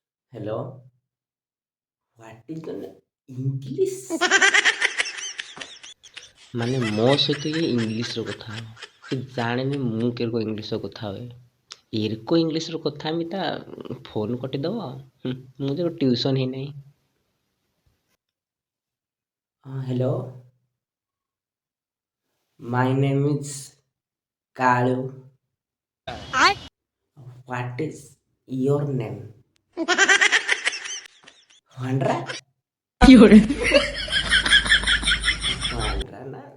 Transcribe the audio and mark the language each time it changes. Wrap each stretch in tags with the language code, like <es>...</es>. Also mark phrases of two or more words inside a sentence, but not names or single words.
<en>Hello, what is an English?</en> <or>ମାନେ ମୋ ସହିତ ଇଏ ଇଂଲିଶର କଥା ହବ। ସେ ଜାଣିନି ମୁଁ କେରକ ଇଂଲିଶର କଥା ହୁଏ। ଏରକ ଇଂଲିଶର କଥା ହେମି ତା ଫୋନ୍ କଟିଦବ। ମୁଁ ତ ଟ୍ୟୁସନ୍ ହେଇନାହିଁ।</or> <en>Hello, my name is Kalu. What is your name? Vandra? Vandra na?</en>